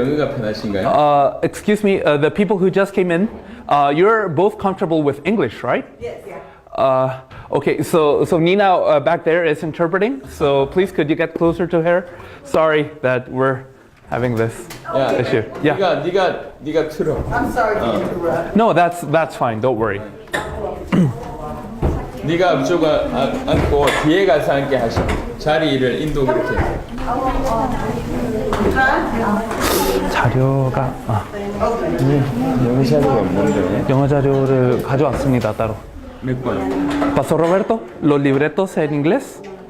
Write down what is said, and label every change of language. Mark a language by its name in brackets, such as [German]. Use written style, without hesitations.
[Korean] 영어가 편하신가요? [English] Excuse me, the people who just came in, you're both comfortable with English, right? Yes, yeah. Okay, so Nina back there is interpreting, so please could you get closer to her? Sorry that we're having this [Korean] 야, [English] issue. Yeah. [Korean] 네가 틀어. [English] I'm sorry to interrupt. No, that's fine. Don't worry. [Korean] 네가 앞쪽 앉고 뒤에 가서 앉게 하셔. 자리를 인도 그렇게. 자료가 영어 자료가 없는데. 영어 자료를 가져왔습니다 따로. 몇 번? [Spanish] Pasó Roberto, los libretos en inglés.